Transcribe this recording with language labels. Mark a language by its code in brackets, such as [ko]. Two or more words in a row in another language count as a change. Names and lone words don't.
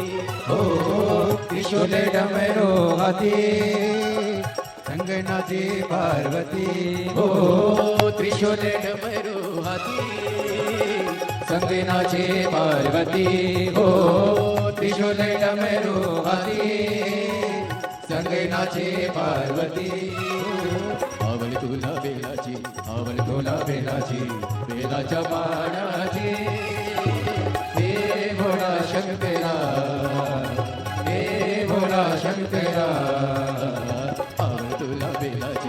[hi] हो त्रिशूल डमरू हाथी संग नाचे पार्वती। हो त्रिशूल डमरू हाथी संग नाचे पार्वती। हो त्रिशूल डमरू हाथी संग नाचे पार्वती। [mr] आवड तुला बेलाची, आवड तुला बेलाची, बेलाच्या बाणाची। हे भोळा शंकरा, हे भोळा शंकरा, आवड तुला बेलाची,